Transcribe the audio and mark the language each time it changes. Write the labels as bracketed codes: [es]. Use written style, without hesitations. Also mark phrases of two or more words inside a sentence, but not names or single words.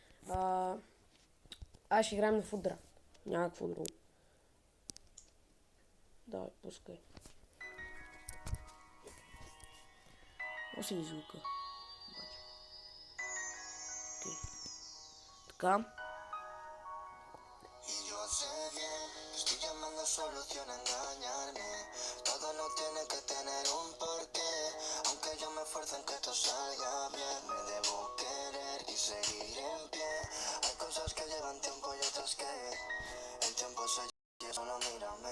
[bg] Аз ще играем на фудра. Няма какво друго. Давай, пускай. Оси ги звука. Окей. Така. [es] Y yo sé bien que estoy llamando solución a engañarme. Todo Todo no tiene que tener un porqué. Aunque yo me esfuerce en que esto salga bien, me debo querer y seguir en pie. Hay cosas que llevan tiempo y otras que el tiempo se lleva y solo mírame.